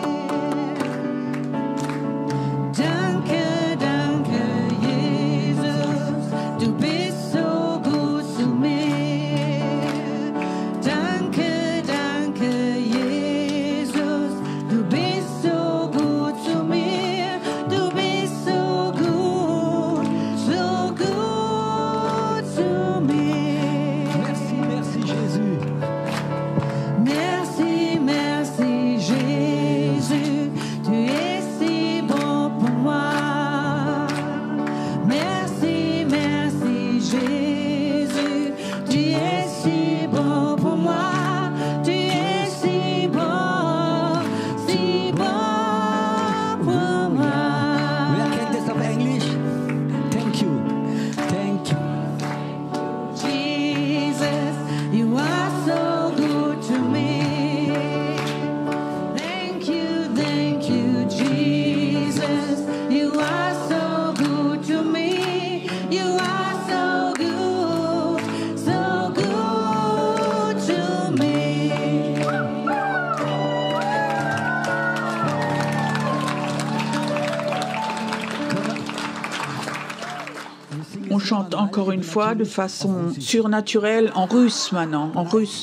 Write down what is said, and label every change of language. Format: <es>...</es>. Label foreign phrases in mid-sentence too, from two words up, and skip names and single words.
<de>Danke, danke, Jesus, du bist so gut zu mir. Danke, danke, Jesus, du bist so gut zu mir. Du bist so gut zu mir.</de> <fr>Merci, merci Jésus. Merci, merci Jésus, tu es si bon pour moi. Merci, merci Jésus, tu es si bon pour moi. Tu es si bon pour moi.</fr> <de>Wer kennt das auf Englisch?</de> <en>Thank you. Thank you. Jesus, you are so good to me. Thank you, Jesus. You are so good to me. You are so good to me.</en> <fr>On chante encore une fois de façon surnaturelle en russe maintenant, en russe.</fr>